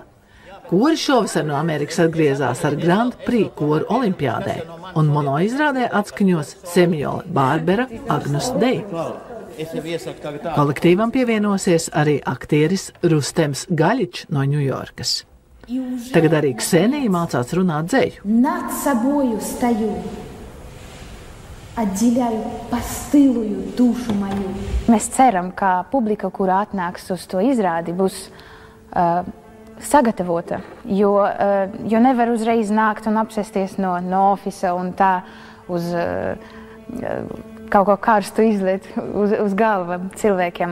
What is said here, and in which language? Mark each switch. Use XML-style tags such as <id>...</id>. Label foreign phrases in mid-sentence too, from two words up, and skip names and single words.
<lv>Kori šovasar no Amerikas atgriezās ar Grand Prix koru olimpiādē, un monoizrādē atskaņos Semjola Bārbera Agnus Dei. Kolektīvam pievienosies arī aktieris Rustems Gaļičs no Ņujorkas. Tagad arī Ksenija mācās runāt dzeju.</lv> <ru>Над собою стою, отделяю постылую душу мою.</ru> <lv>Mēs ceram, ka publika, kura atnāks uz to izrādi, būs sagatavota, jo nevar uzreiz nākt un apsēsties no ofisa un tā uz kaut ko karstu izliet uz galva cilvēkiem.</lv>